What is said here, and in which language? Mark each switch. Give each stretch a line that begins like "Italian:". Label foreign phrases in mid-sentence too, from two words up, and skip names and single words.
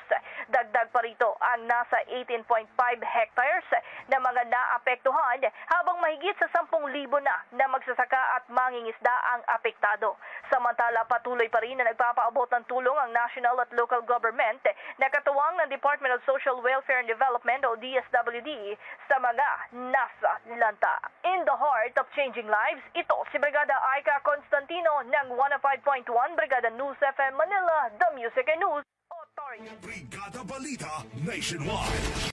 Filipino: Dagdag pa rito ang nasa 18.5 hectares na mga naapektuhan habang mahigit sa 10,000 na magsasaka at mangingisda ang apektado. Samantala patuloy pa rin na nagpapaabot ng tulong ang national at
English: local government
Filipino: na katuwang ng Department of Social Welfare and Development o DSWD sa mga nasa lanta.
English: In the heart of changing lives,
Filipino: ito si Brigada Aika Constantino ng 105.1 Brigada News FM Manila,
English: The Music and News Authority.
Filipino: Brigada Balita Nationwide.